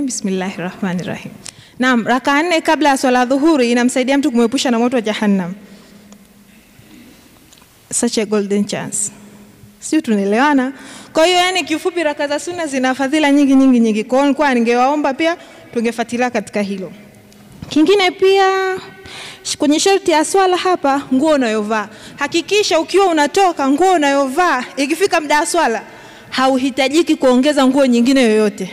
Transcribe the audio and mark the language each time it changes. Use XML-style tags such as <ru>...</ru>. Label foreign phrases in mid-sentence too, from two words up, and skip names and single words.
<ar>بسم الله الرحمن الرحيم.</ar> <sw>Naam, raka 4 kabla ya swala dhuhuri inamsaidia mtu kumuepusha na moto wa jahannam.</sw> <en>Such a golden chance.</en> <sw>Sio, tunaelewana? Kwa hiyo yani kifupi raka za sunna zina fadhila nyingi. Kwa hiyo nilikuwa ningewaomba pia tungefuatilia katika hilo. Kingine pia kwenye sharti ya swala hapa, nguo unayovaa. Hakikisha ukiwa unatoka nguo unayovaa ikifika muda wa swala hauhitajiki kuongeza nguo nyingine yoyote.</sw>